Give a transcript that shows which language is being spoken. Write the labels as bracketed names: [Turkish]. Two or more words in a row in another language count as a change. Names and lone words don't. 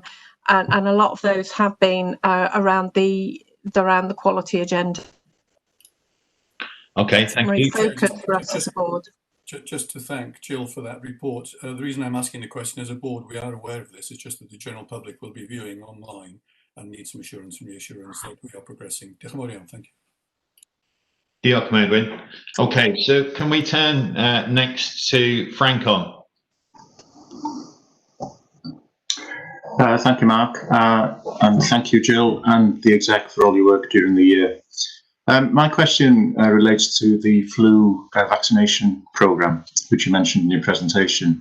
[English] And a lot of those have been around the quality agenda. Okay, thank you. Focus for us as a board. Just to thank Jill for that report. The reason I'm asking the question, as a board, we are aware of this. It's just that the general public will be viewing online and need some assurance and reassurance that we are progressing. [Welsh] Diolch yn fawr iawn, [English] thank you. [Welsh] Diolch, Medwyn. [English] Okay, so can we turn next to Frank on? Thank you, Mark, and thank you, Jill, and the exec for all your work during the year. My question relates to the flu vaccination programme, which you mentioned in your presentation.